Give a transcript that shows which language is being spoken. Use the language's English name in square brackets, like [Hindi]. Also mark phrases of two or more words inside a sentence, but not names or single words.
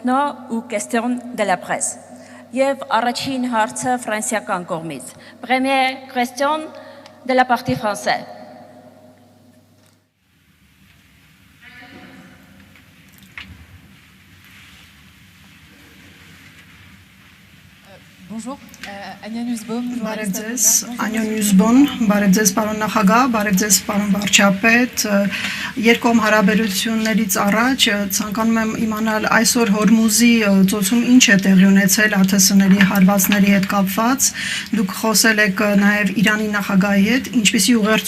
[French] techno ou question de la presse. [Armenian] Եվ առաջին հարցը ֆրանսիական կողմից. [French] Première question de la partie française. Bonjour, Anya Nussbaum. [Armenian] Բարև ձեզ, Անյա Նյուզբոն, բարև ձեզ պարոն նախագահ, բարև ձեզ պարոն վարչապետ, երկկողմ հարաբերություններից առաջ ցանկանում եմ իմանալ այսօր Հորմուզի ծոցում ինչ է տեղի ունեցել ԱԹՍ-ների հարվածների հետ կապված, դուք խոսել եք նաև Իրանի նախագահի հետ, ինչպիսի ուղերձ